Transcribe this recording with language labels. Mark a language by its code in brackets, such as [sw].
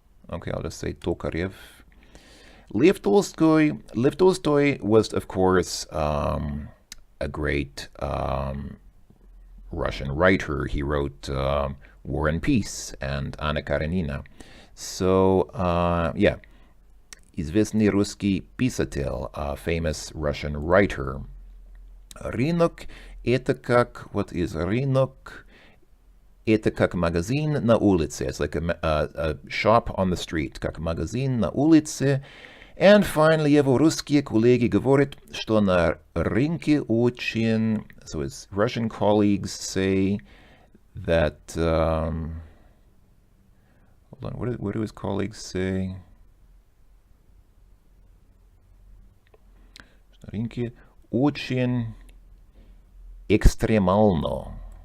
[en] Okay, I'll just say Tokarev. Lev Tolstoy was, of course, a great Russian writer. He wrote War and Peace and Anna Karenina. So, yeah, [ru] известный русский писатель, [en] a famous Russian writer. [ru] Рынок — это как, [en] what is [ru] рынок? Это как магазин на улице. [en] It's like a shop on the street, [ru] как магазин на улице. [en] And finally, [ru] его русские коллеги говорят, что на рынке очень... [en] So his Russian colleagues say that... hold on, what do his colleagues say? [ru] На рынке очень экстремально.